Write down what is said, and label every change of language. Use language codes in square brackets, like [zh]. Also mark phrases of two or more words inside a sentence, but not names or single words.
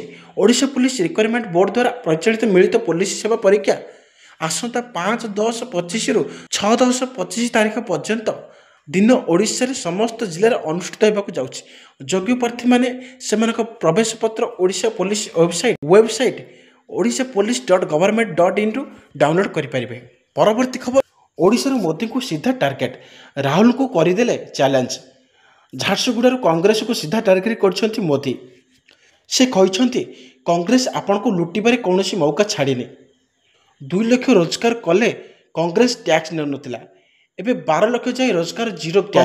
[or] ଓଡ଼ିଶା ପୋଲିସ ରିକ୍ରୁଟମେଣ୍ଟ ବୋର୍ଡ ଦ୍ୱାରା ପରିଚାଳିତ ମିଳିତ ପୋଲିସ ସେବା ପରୀକ୍ଷା ଆସନ୍ତା 5-10-25ରୁ 6-10-25 ତାରିଖ ପର୍ଯ୍ୟନ୍ତ ଦିନ ଓଡ଼ିଶାରେ ସମସ୍ତ ଜିଲ୍ଲାରେ ଅନୁଷ୍ଠିତ ହେବାକୁ ଯାଉଛି। ଯୋଗ୍ୟ ପ୍ରାର୍ଥୀମାନେ ସେମାନଙ୍କ ପ୍ରବେଶ ପତ୍ର ଓଡ଼ିଶା ପୋଲିସ ୱେବସାଇଟ୍ odishapolice.government.in ଡାଉନଲୋଡ୍ କରିପାରିବେ। ପରବର୍ତ୍ତୀ ଖବର, ଓଡ଼ିଶାରୁ ମୋଦିଙ୍କୁ ସିଧା ଟାର୍ଗେଟ୍, ରାହୁଲଙ୍କୁ କରିଦେଲେ ଚ୍ୟାଲେଞ୍ଜ। ଝାରସୁଗୁଡ଼ାରୁ କଂଗ୍ରେସକୁ ସିଧା ଟାର୍ଗେଟ୍ କରିଛନ୍ତି ମୋଦି। ସେ କହିଛନ୍ତି, କଂଗ୍ରେସ ଆପଣଙ୍କୁ ଲୁଟିବାରେ କୌଣସି ମୌକା ଛାଡ଼ିନି। 2 ଲକ୍ଷ ରୋଜଗାର କଲେ କଂଗ୍ରେସ ଟ୍ୟାକ୍ସ ନେଉନଥିଲା, ଏବେ 12 ଲକ୍ଷ ଯାଏ ରୋଜଗାର [en] zero tax.